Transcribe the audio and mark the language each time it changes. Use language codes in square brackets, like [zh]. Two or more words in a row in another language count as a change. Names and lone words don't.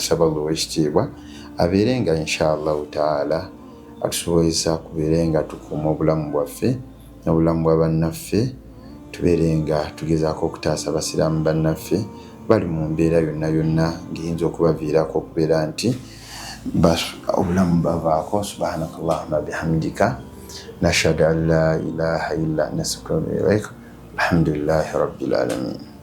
[lg] Saba Allah ow'ekitiibwa abeere nga [ar] إن شاء الله تعالى [lg] atusobozesa kubeere nga tukuuma obulamu bwaffe n'obulamu bwa bannaffe tubeere nga tugezaako okutaasa abasiraamu bannaffe bali mu mbeera yonna yonna ng'eyinza okubaviirako okubeera nti obulamu bavaako. [ar] سبحانك اللهم بحمدك نشهد أن لا إله إلا أنت نستغفرك ونتوب إليك. الحمد لله رب العالمين.